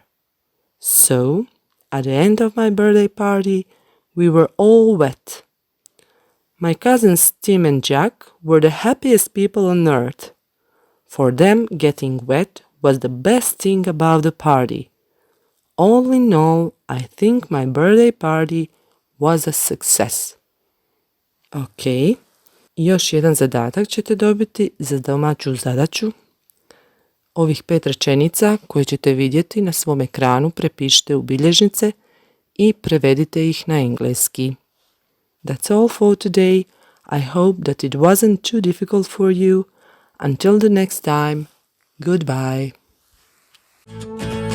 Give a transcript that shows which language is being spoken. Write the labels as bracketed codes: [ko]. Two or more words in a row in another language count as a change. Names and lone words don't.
[en] So, at the end of my birthday party, we were all wet. My cousins Tim and Jack were the happiest people on earth. For them, getting wet was the best thing about the party. All in all, I think my birthday party was a success. [hr] Ok, još jedan zadatak ćete dobiti za domaću zadaću. Ovih 5 rečenica koje ćete vidjeti na svom ekranu prepišite u bilježnice i prevedite ih na engleski. [en] That's all for today. I hope that it wasn't too difficult for you. Until the next time, goodbye.